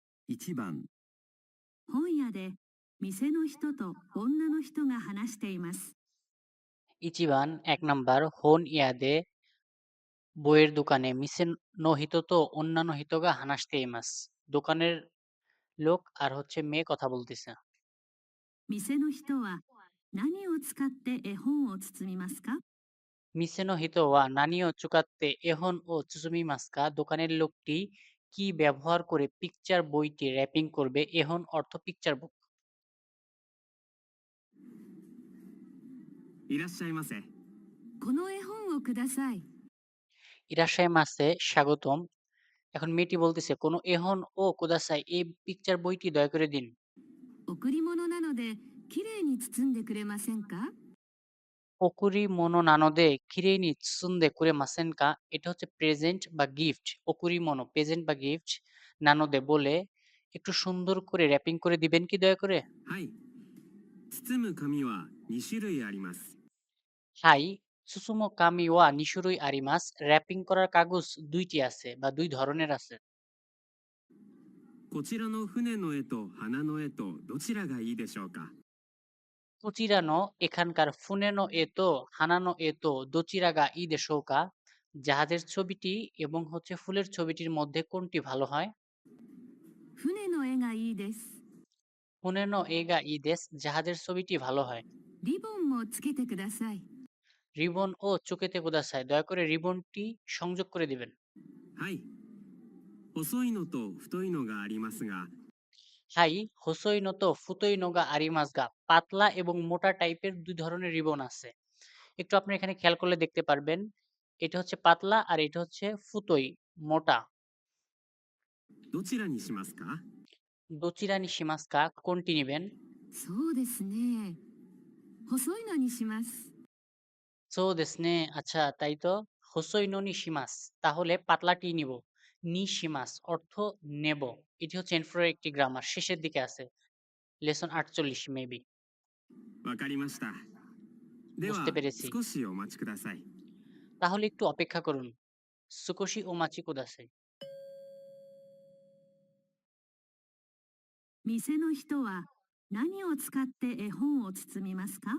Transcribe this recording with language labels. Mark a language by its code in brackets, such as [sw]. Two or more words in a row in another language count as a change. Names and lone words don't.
[ja] 1 番、本屋で店の人と女の人が話しています。一番 1 ナンバー 本屋で [bn] বইয়ের দোকানে [ja] 店の人と女の人が話しています. [bn] দোকানের লোক আর হচ্ছে মেয়ে কথা বলতেছে। [ja] 店の人は何を使って絵本を包みますか？店の人は何を使って絵本を包みますか [bn] দোকানের লোকটি কি ব্যবহার করে পিকচার বইটি র্যাপিং করবে? এহন অর্থ পিকচার বুক। [ja] いらっしゃいませ。この絵本をください。いらっしゃいませ স্বাগতম। [bn] এখন মেয়েটি বলতেছে কোনো [ja] 絵本をください [bn] এই পিকচার বইটি দয়া করে দিন। [ja] 贈り物なのできれいに包んでくれませんか？贈り物なので綺麗に包んでくれませんか [bn] এটা হচ্ছে প্রেজেন্ট বা গিফট। [ja] 贈り物 [bn] প্রেজেন্ট বা গিফট, নানোদে বলে একটু সুন্দর করে র্যাপিং করে দিবেন কি দয়া করে? [ja] はい。包む紙は2種類あります。はい包む紙は二種類あります [bn] র্যাপিং করার কাগজ দুইটি আছে বা দুই ধরনের আছে। [ja] こちらの船の絵と花の絵とどちらがいいでしょうか？ [bn] কুচিরানো এখানকার [ja] 船の絵と花の絵とどちらがいいでしょうか [bn] জাহাজের ছবিটি এবং হচ্ছে ফুলের ছবিটির মধ্যে কোনটি ভালো হয়? [ja] 船の絵がいいです。船の絵がいいです [bn] জাহাজের ছবিটি ভালো হয়। [ja] リボンもつけてください。リボンもつけてください [bn] দয়া করে রিবনটি সংযোগ করে দিবেন। [ja] はい。細いのと太いのがありますが、はい細いのと太いのがありますが [bn] পাতলা এবং মোটা টাইপের দুই ধরনের রিবন আছে। একটু আপনি এখানে খেয়াল করলে দেখতে পারবেন এটা হচ্ছে পাতলা আর এটা হচ্ছে ফুতোই মোটা। [ja] どちらにしますか？ দোচিরানি শিমাস্কা কোনটি নিবেন? そうですね。細いのにします。そうですね [bn] আচ্ছা তাই তো। [ja] 細いのにします [bn] তাহলে পাতলাটি নিব। নিশিমাস অর্থ নেব। এটি হচ্ছে এনফ্লোর একটি গ্রামার শেষের দিকে আছে। [en] Lesson 48 maybe. [ja] わかりました。で [bn] বুঝতে [ja] は、 [bn] পেরেছি। [ja] 少しお待ちください。 [bn] তাহলে একটু অপেক্ষা করুন। [ja] 少しお待ちください. 店の人は何を使って絵本を包みますか？